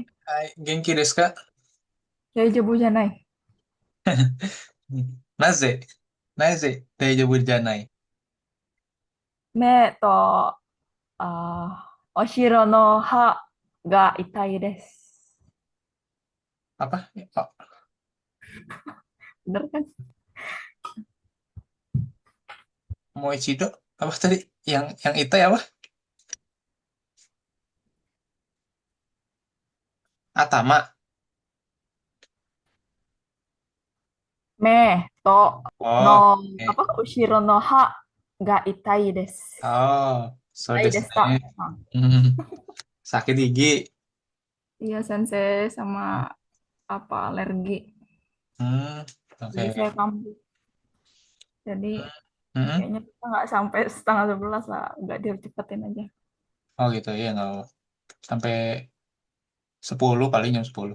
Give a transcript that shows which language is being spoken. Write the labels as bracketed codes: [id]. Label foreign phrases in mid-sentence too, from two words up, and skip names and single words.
[ja] はい、元気ですか? 大丈夫じゃない。なぜ、なぜ、大丈夫じゃない. 目と、お城の歯が痛いです。 [id] Apa? Oh, Bener kan? Moichido? Apa tadi? Yang itai apa? [ja] Atama. 目と、 Oh, の、 eh. 後ろの歯が痛いです。 Oh, so 痛い desu ですか？ [id] ne. Hmm, sakit gigi. Iya, sensei sama apa alergi. Hmm, Jadi oke. saya kambuh. Jadi Hmm. kayaknya kita nggak sampai setengah 11 lah. Nggak dia cepetin aja. Oh gitu, ya nggak apa. Sampai 10 paling jam 10.